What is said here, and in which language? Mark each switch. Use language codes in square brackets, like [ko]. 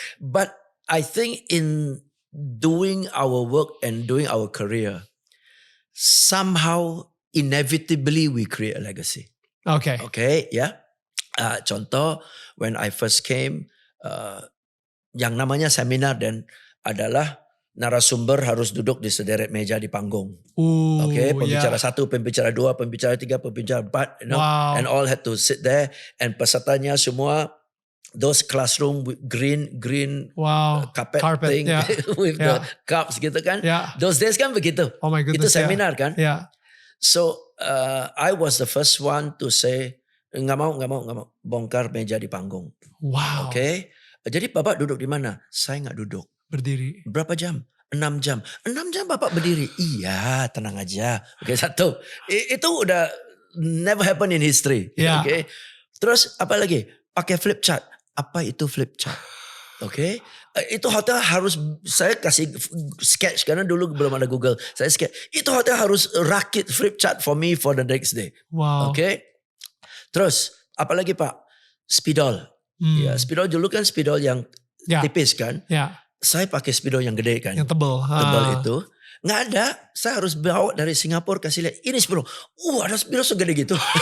[en] But I think in doing our work and doing our career, somehow inevitably we create a legacy. [id] Okay, ya. Contoh, [en] when I first came, [id] yang namanya seminar dan adalah narasumber harus duduk di sederet meja di panggung. Pembicara 1, pembicara 2, pembicara 3, pembicara 4, [en] you know, and all had to sit there, and [id] pesertanya semua [en] those classroom with green carpet thing with the cups [id] gitu kan. [en] Those days [id] kan begitu. [en] Oh my goodness. [id] Itu seminar kan. [en] So I was the first one to say [id] nggak mau bongkar meja di panggung. Wow. Jadi Bapak duduk di mana? Saya nggak duduk. Berdiri. Berapa jam? 6 jam. 6 jam Bapak berdiri. Iya, tenang aja. Satu. Itu udah [en] never happen in history. [id] Terus apa lagi? Pakai flip chart. Apa itu flip chart? Itu hotel harus, saya kasih sketch karena dulu belum ada Google. Saya sketch. Itu hotel harus rakit [en] flip chart for me for the next day. Wow. [id] Terus apa lagi Pak? Spidol. Spidol dulu kan spidol yang tipis kan. Saya pakai spidol yang gede kan. Yang tebal. Tebal itu. Nggak ada. Saya harus bawa dari Singapura kasih lihat. Ini spidol. Ada spidol segede gitu.